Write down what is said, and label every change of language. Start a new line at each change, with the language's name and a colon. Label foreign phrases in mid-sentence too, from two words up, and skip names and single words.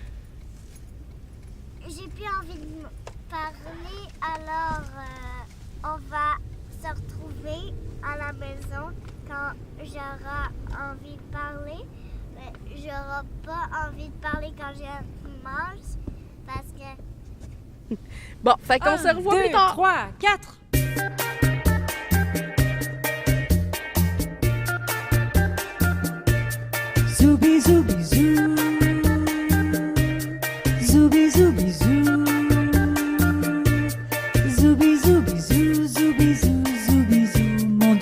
French: J'ai plus envie de parler, alors on va se retrouver à la maison quand j'aurai envie de parler. Mais j'aurai pas envie de parler quand je mange parce que... Bon, fait qu'on se revoit plus tard. 3, 4. Zoubi zoubi zou. Zoubi zoubi zou. Zoubi zoubi zou, zoubi zou, zoubi zou.